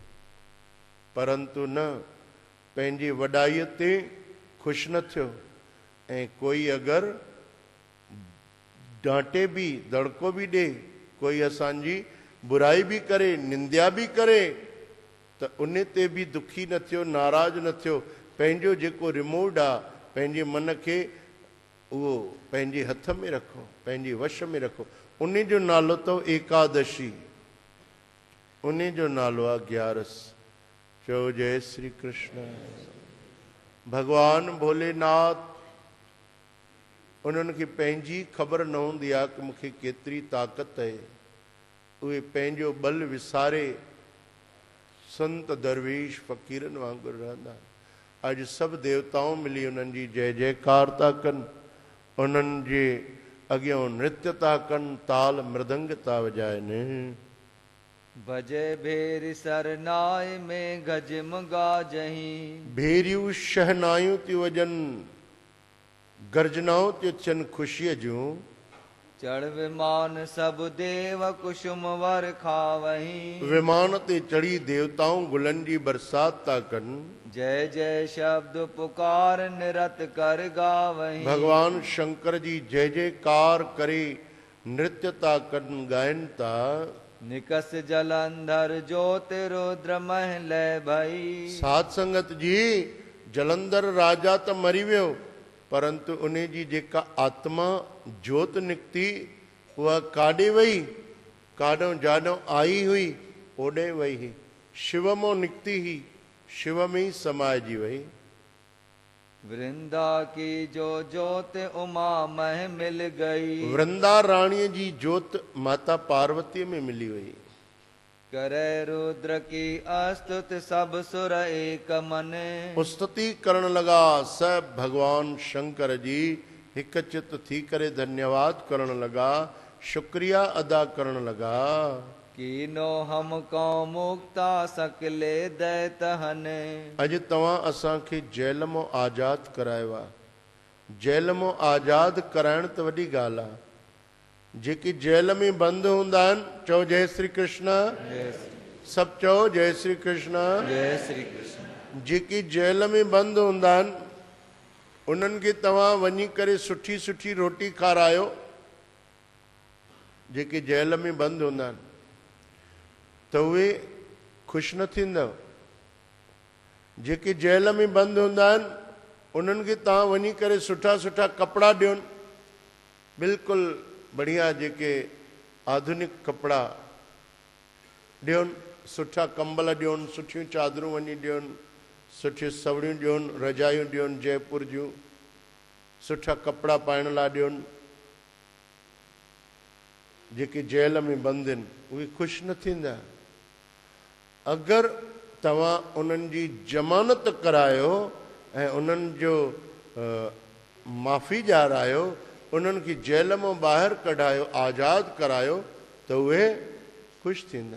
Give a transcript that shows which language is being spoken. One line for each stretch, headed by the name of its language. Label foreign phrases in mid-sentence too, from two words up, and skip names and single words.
Sindhi: परंतु न, पंहिंजी वॾाईअ ते ख़ुशि न थियो ऐं कोई अगरि डांटे बि दड़को बि ॾे, कोई असांजी बुराई बि करे, निंदिया बि करे, त उन ते बि दुखी न थियो, नाराज़ न थियो। पंहिंजो जेको रिमोट आहे, पंहिंजे मन खे उहो पंहिंजे हथ में रखो, पंहिंजे वश में रखो। उन जो नालो अथव एकादशी, उन जो नालो आहे ग्यारस। चओ जय श्री कृष्ण। भगवान भोलेनाथ उन्हनि खे पंहिंजी ख़बर न हूंदी आहे कि मूंखे केतिरी ताक़त आहे। उहे पंहिंजो बल विसारे संत दरवेश फ़क़ीरनि वांगुरु रहंदा। अॼु सभु देवताऊं मिली उन्हनि जी जय जयकार था कनि, उन्हनि जे अॻियां नृत्य था कनि, ताल मृदंग था वॼाइनि।
Hindi: भजे भेरी सरनाय में गजम गाजही।
Sindhi: भेरियूं शहनायूं थियूं वॼनि, गर्जनाऊं थियूं थियनि ख़ुशीअ जूं।
Hindi: चढ़ विमान सब देव कुसुम वर खावही।
Sindhi: विमान ते चढ़ी देवताऊं गुलनि जी बरसात था कनि।
Hindi: जय जय शब्द पुकार निरत कर गावही।
Sindhi: भगवान शंकर जी जय जयकार करे नृत्य था कनि, ॻाइनि था।
Hindi: निकस जलंधर ज्योति रुद्र महल भई।
Sindhi: साध संगत जी, जलंधर राजा त मरी वियो, परंतु उन जी जेका आत्मा जोत निकिती उहा काॾे वई? काॾों जाॾों आई हुई ओॾे वई हुई। शिव मां निकिती हुई, शिव में ई समाइजी वई।
Hindi: वृंदा की जो जोत उमा मह मिल गई।
Sindhi: वृंदा राणीअ जी जोत माता पार्वतीअ में मिली वई।
Hindi: करे रुद्र की अस्तुत सब सुर एक मन।
Sindhi: स्तुति करण लगा सब भगवान शंकर जी हिक चित थी करे धन्यवाद करण लगा, शुक्रिया अदा करण लगा।
Hindi: कीनो हमको मुक्ता सकले दैत हने।
Sindhi: अॼु तव्हां असांखे जेल मां आज़ादु करायो आहे। जेल मां आज़ादु कराइण त वॾी ॻाल्हि आहे। जेके जेल में बंदि हूंदा आहिनि, चओ जय श्री कृष्ण। सभु चओ जय श्री कृष्ण। जय श्री कृष्ण। जेके जेल में बंदि हूंदा आहिनि उन्हनि खे तव्हां वञी करे सुठी सुठी रोटी खारायो। जेके जेल में बंदि हूंदा आहिनि त उहे ख़ुशि न थींदव। जेके जेल में बंदि हूंदा आहिनि उन्हनि खे तव्हां वञी करे सुठा सुठा कपिड़ा ॾियोनि, बिल्कुलु बढ़िया जेके आधुनिक कपिड़ा ॾियोनि, सुठा कंबल ॾियोनि, सुठियूं चादरूं वञी ॾियोनि, सुठियूं सवड़ियूं ॾियोनि, रजायूं ॾियोनि जयपुर जूं, सुठा कपिड़ा पाइण लाइ ॾियोनि। जेके जेल में बंदि आहिनि उहे ख़ुशि न थींदा। अगरि तव्हां उन्हनि जी ज़मानत करायो ऐं उन्हनि जो माफ़ी ॾियारायो, उन्हनि खे जेल मां ॿाहिरि कढायो, आज़ादु करायो त उहे ख़ुशि थींदा।